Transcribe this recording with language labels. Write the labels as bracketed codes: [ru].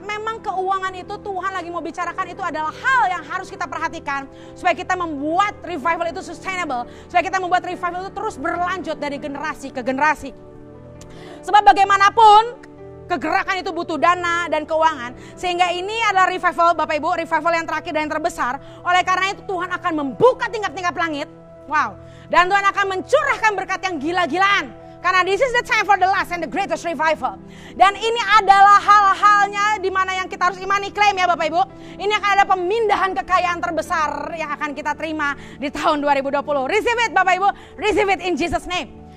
[id] Memang keuangan itu Tuhan lagi mau bicarakan, itu adalah hal yang harus kita perhatikan supaya kita membuat revival itu sustainable, supaya kita membuat revival itu terus berlanjut dari generasi ke generasi. Sebab bagaimanapun kegerakan itu butuh dana dan keuangan, sehingga ini adalah revival Bapak Ibu, revival yang terakhir dan yang terbesar. Oleh karena itu Tuhan akan membuka tingkap-tingkap langit, wow, dan Tuhan akan mencurahkan berkat yang gila-gilaan. Karena [en] this is the time for the last and the greatest revival. [id] Dan ini adalah hal-halnya di mana yang kita harus imani, klaim ya Bapak Ibu. Ini akan ada pemindahan kekayaan terbesar yang akan kita terima di tahun 2020. [en] Receive it Bapak Ibu, receive it in Jesus name.